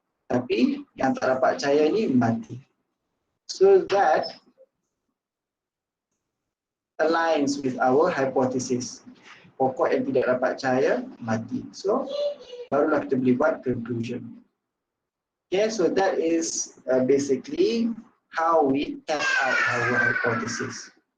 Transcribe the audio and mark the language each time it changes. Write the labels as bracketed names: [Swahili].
[Malay] Tapi yang tak dapat cahaya ni mati. [English] So that aligns with our hypothesis. [Malay] Pokok yang tidak dapat cahaya mati. So barulah kita boleh buat conclusion. [English] Okay, so that is basically how we test out our hypothesis.